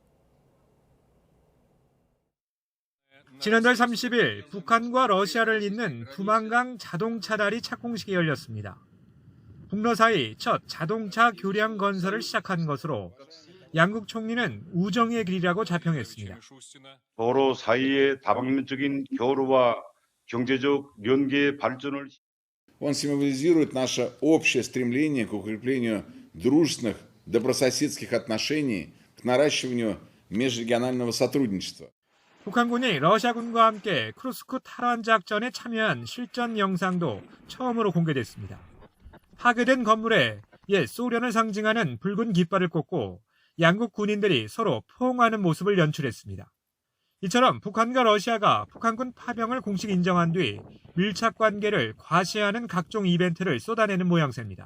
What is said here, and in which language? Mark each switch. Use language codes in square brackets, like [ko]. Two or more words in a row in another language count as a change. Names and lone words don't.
[ko] 지난달 30일 북한과 러시아를 잇는 두만강 자동차다리 착공식이 열렸습니다. 북러 사이 첫 자동차 교량 건설을 시작한 것으로 양국 총리는 우정의 길이라고 자평했습니다. 도로 사이의 다방면적인 교류와 경제적 연계 발전을 [ru] Он символизирует наше общее стремление к укреплению дружественных, добрососедских отношений, к наращиванию межрегионального сотрудничества. [ko] 북한군이 러시아군과 함께 크루스크 탈환 작전에 참여한 실전 영상도 처음으로 공개됐습니다. 파괴된 건물에 옛 소련을 상징하는 붉은 깃발을 꽂고 양국 군인들이 서로 포옹하는 모습을 연출했습니다. 이처럼 북한과 러시아가 북한군 파병을 공식 인정한 뒤 밀착 관계를 과시하는 각종 이벤트를 쏟아내는 모양새입니다.